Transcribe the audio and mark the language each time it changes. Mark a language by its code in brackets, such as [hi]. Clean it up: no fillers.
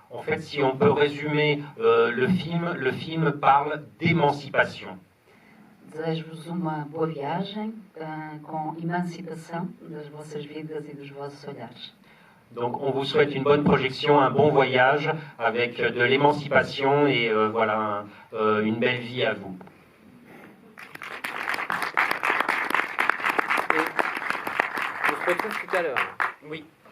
[fr] En fait, si on peut résumer le film parle d'émancipation. [pt] Desejo-vos uma boa viagem com emancipação das vossas vidas e dos vossos olhares. [fr] Donc on vous souhaite une bonne projection, un bon voyage avec de l'émancipation et voilà, une belle vie à vous. Et on se retrouve tout à l'heure. Oui.